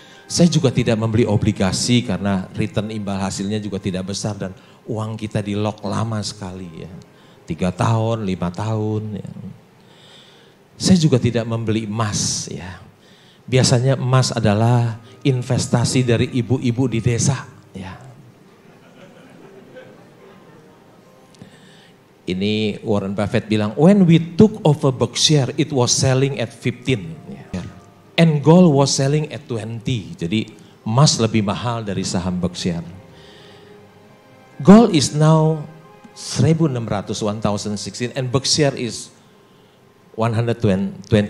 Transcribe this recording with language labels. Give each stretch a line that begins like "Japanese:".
Indonesian: Saya juga tidak membeli obligasi karena return imbal hasilnya juga tidak besar dan uang kita di lock lama sekali. Ya. 3 tahun, 5 tahun. Ya. Saya juga tidak membeli emas. Ya. Biasanya emas adalah investasi dari ibu-ibu di desa. Ya. Ini Warren Buffett bilang,
English: when we took over Berkshire, it was selling at 15. And gold was selling at 20.
Indonesian: Jadi emas lebih mahal dari saham Berkshire.
English: Gold is now 1,600, 1,016, and Berkshire is 120,000.